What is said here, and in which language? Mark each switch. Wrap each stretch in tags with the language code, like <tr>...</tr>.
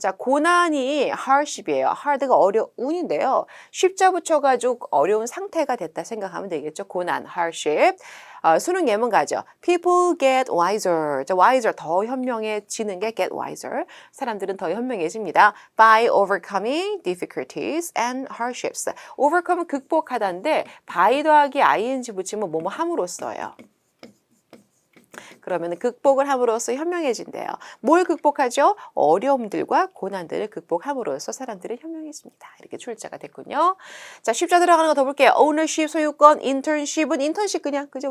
<ko>자, 고난이 hardship이에요. hard가 어려운인데요. 쉽자 붙여가지고 어려운 상태가 됐다 생각하면 되겠죠. 고난, hardship. 수능 예문 가죠.</ko> <en>People get wiser.</en> <ko>자, wiser 더 현명해지는 게 get wiser. 사람들은 더 현명해집니다.</ko> <en>By overcoming difficulties and hardships.</en> <ko>overcome은 극복하다인데 by 더하기 ing 붙이면 뭐뭐 함으로써요. 그러면 극복을 함으로써 현명해진대요. 뭘 극복하죠? 어려움들과 고난들을 극복함으로써 사람들은 현명해집니다. 이렇게 출제가 됐군요. 자, 십자 들어가는 거 더 볼게요. ownership, 소유권, internship은 internship 그냥 그죠?</ko>